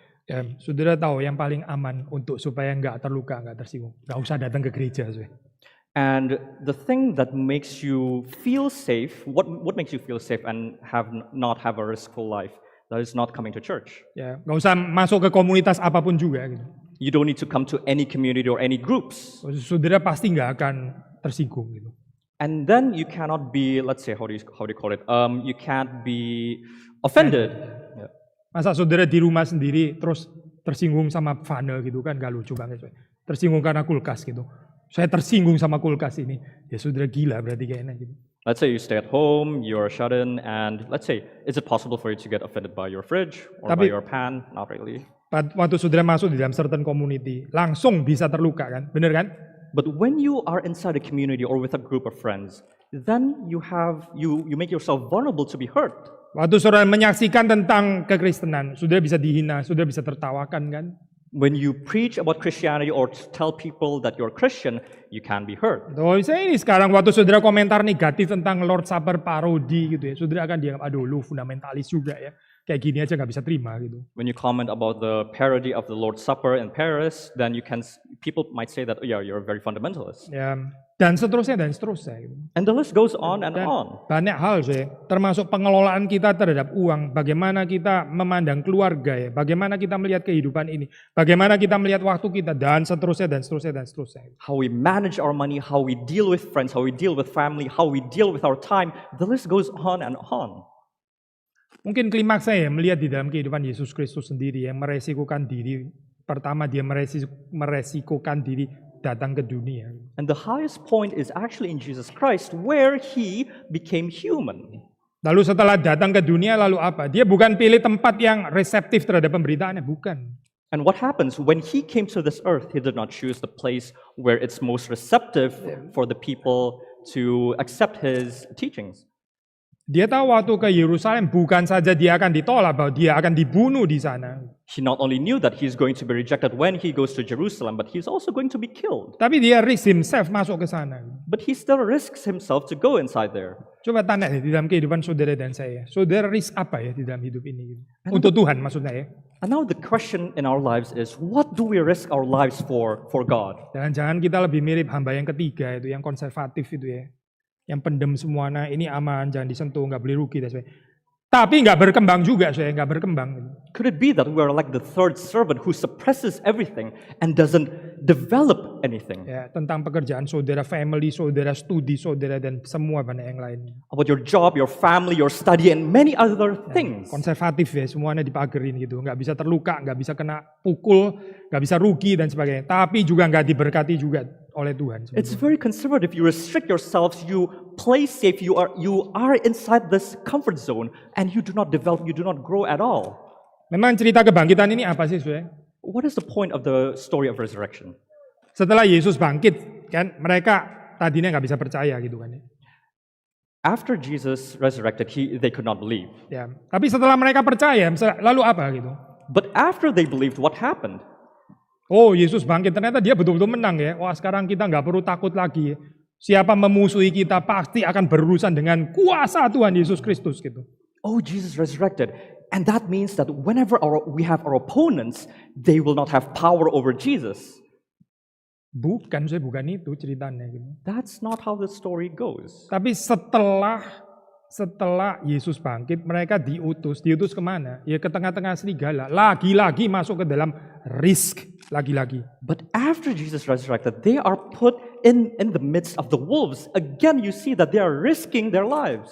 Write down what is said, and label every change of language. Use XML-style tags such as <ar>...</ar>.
<id>Ya, saudara tahu yang paling aman untuk supaya nggak terluka, nggak tersinggung, nggak usah datang ke gereja.</id> <en>And the thing that makes you feel safe, what makes you feel safe and not have a riskful life, that is not coming to church.</en> <id>Ya, nggak usah masuk ke komunitas apapun juga gitu.</id> <en>You don't need to come to any community or any groups.</en> <id>Saudara pasti nggak akan tersinggung gitu.</id> <en>And then you cannot be, let's say, how do you call it? You can't be offended. Yeah.</en> <id>Masa saudara di rumah sendiri terus tersinggung sama funnel gitu kan, gak lucu banget. Tersinggung karena kulkas gitu. Saya tersinggung sama kulkas ini. Ya saudara gila berarti kayaknya gitu.</id> <en>Let's say you stay at home, you're shut in, and let's say, is it possible for you to get offended by your fridge or by your pan? Not really.</en> <id>Waktu saudara masuk di dalam</id> <en>certain community,</en> <id>langsung bisa terluka kan, bener kan?</id> <en>But when you are inside a community or with a group of friends, then you make yourself vulnerable to be hurt.</en> <id>Waktu saudara menyaksikan tentang kekristenan, saudara bisa dihina, saudara bisa tertawakan kan?</id> <en>When you preach about Christianity or tell people that you're Christian, you can be hurt.</en> <id>Saya ini sekarang waktu saudara komentar negatif tentang Lord Supper parodi gitu ya, saudara akan dianggap aduh lu fundamentalis juga ya. Kayak gini aja nggak bisa terima gitu.</id> <en>When you comment about the parody of the Lord's Supper in Paris, then people might say that, oh yeah, you're a very fundamentalist.</en> <id>Ya, dan seterusnya. Gitu.</id> <en>And the list goes on and on.</en> <id>Banyak hal sih, termasuk pengelolaan kita terhadap uang, bagaimana kita memandang keluarga ya, bagaimana kita melihat kehidupan ini, bagaimana kita melihat waktu kita, dan seterusnya.</id> <en>How we manage our money, how we deal with friends, how we deal with family, how we deal with our time, the list goes on and on.</en> <id>Mungkin klimaks saya melihat di dalam kehidupan Yesus Kristus sendiri yang meresikukan diri. Pertama dia meresikukan diri datang ke dunia.</id> <en>And the highest point is actually in Jesus Christ where he became human.</en> <id>Lalu setelah datang ke dunia lalu apa? Dia bukan pilih tempat yang reseptif terhadap pemberitaannya, bukan.</id> <en>And what happens when he came to this earth? He did not choose the place where it's most receptive for the people to accept his teachings.</en> <id>Dia tahu waktu ke Yerusalem bukan saja dia akan ditolak, bahwa dia akan dibunuh di sana.</id> <en>He not only knew that he's going to be rejected when he goes to Jerusalem, but he's also going to be killed.</en> <id>Tapi dia</id> <en>risk himself</en> <id>masuk ke sana.</id> <en>But he still risks himself to go inside there.</en> <id>Coba tanya di dalam kehidupan saudara dan saya. Saudara risk apa ya di dalam hidup ini? Untuk Tuhan maksudnya ya.</id> <en>And now the question in our lives is, what do we risk our lives for God?</en> <id>Jangan kita lebih mirip hamba yang ketiga itu, yang konservatif itu ya. Yang pendem semua, nah ini aman, jangan disentuh, nggak boleh rugi dan sebagainya. Tapi nggak berkembang juga, saya nggak berkembang.</id> <en>Could it be that we are like the third servant who suppresses everything and doesn't develop anything?</en> <id>Ya, tentang pekerjaan saudara, family saudara, studi saudara, dan semua banyak yang lain.</id> <en>About your job, your family, your study, and many other things.</en> <id>Konservatif ya, semuanya dipagerin gitu, nggak bisa terluka, nggak bisa kena pukul, nggak bisa rugi dan sebagainya. Tapi juga nggak diberkati juga oleh Tuhan. Sebetulnya.</id> <en>It's very conservative. You restrict yourselves. You play safe. You are inside this comfort zone, and you do not develop. You do not grow at all.</en> <id>Memang cerita kebangkitan ini apa sih, saudara?</id> <en>What is the point of the story of resurrection?</en> <id>Setelah Yesus bangkit, kan mereka tadinya nggak bisa percaya gitu kan ya.</id> <en>After Jesus resurrected, they could not believe.</en> <id>Ya, tapi setelah mereka percaya, lalu apa gitu?</id> <en>But after they believed, what happened?</en> <id>Oh, Yesus bangkit, ternyata dia betul-betul menang ya. Wah, sekarang kita nggak perlu takut lagi. Siapa memusuhi kita pasti akan berurusan dengan kuasa Tuhan Yesus Kristus gitu.</id> <en>Oh, Jesus resurrected. And that means that whenever we have our opponents, they will not have power over Jesus.</en> <id>Bukan itu ceritanya gitu.</id> <en>That's not how the story goes.</en> <id>Tapi setelah Yesus bangkit, mereka diutus kemana? Ya ke tengah-tengah serigala. Lagi-lagi masuk ke dalam risk. Lagi-lagi.</id> <en>But after Jesus resurrected, they are put in the midst of the wolves. Again, you see that they are risking their lives.</en>